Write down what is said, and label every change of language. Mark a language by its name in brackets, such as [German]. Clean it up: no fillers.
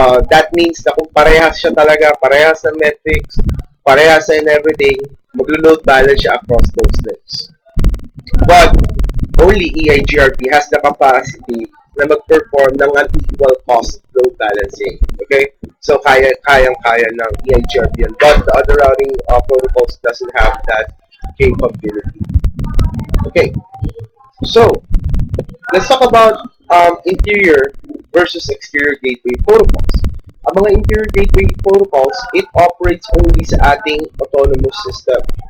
[English] That means [Filipino] na kung parehas siya talaga, parehas ng metrics, parehas in everything, maglo-load balance siya across those links. [English] But only EIGRP has the capacity [Filipino] na mag-perform ng [English] unequal cost load balancing. Okay? [Filipino] So kayang-kaya ng EIGRP yan. [English] But the other routing protocols doesn't have that capability. Okay, so let's talk about interior versus exterior gateway protocols. [Filipino] Ang mga [English] interior gateway protocols, it operates only [Filipino] sa ating [English] autonomous system.